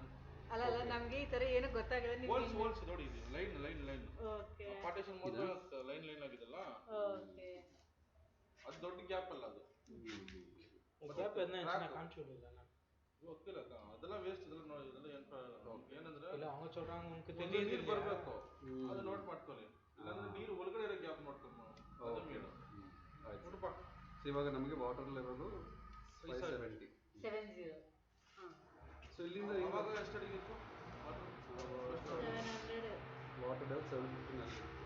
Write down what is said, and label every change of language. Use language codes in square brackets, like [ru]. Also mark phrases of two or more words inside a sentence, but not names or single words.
[kn] ಅಲ್ಲ ನಮ್ಗೆ ಈ ತರ ಏನು ಗೊತ್ತಾಗಲ್ಲ. ಹೋಲ್ಸ್ ನೋಡಿ, ಇದು ಲೈನ್ ಓಕೆ. ಪಾರ್ಟಿಷನ್ ಮೊದಲು ಲೈನ್ ಆಗಿದೆಲ್ಲ, ಓಕೆ. ಅದು ದೊಡ್ಡ ಗ್ಯಾಪ್ ಅಲ್ಲ. ಅದು ಗ್ಯಾಪ್ ಕಾಣಿಸೋದಿಲ್ಲ ನಾನು ಗೊತ್ತಿಲ್ಲ, ಅದೆಲ್ಲ ವೇಸ್ಟ್. ಇದೆಲ್ಲ ಏನಂದ್ರೆ [ta] ಇಲ್ಲ அவங்க சொல்றாங்க உங்களுக்கு [kn] ನೀರು [ta] தெரியுது [kn] ಬರಬೇಕು, ಅದು ನೋಟ್ ಮಾಡ್ಕೊಳ್ಳಿ. ಇಲ್ಲಾಂದ್ರೆ ನೀರು ಒಳಗಡೆ ಇರೋ ಗ್ಯಾಪ್ ನೋಡ್ಕೊಂಡು ನೋಡಪ್ಪ. ಇವಾಗ ನಮಗೆ [en] water level [kn] 570. ಸೊ ಇಲ್ಲಿಂದ ಇವಾಗ ಎಷ್ಟು ಅಡಿಗೆ ಇತ್ತು [en] water level 750.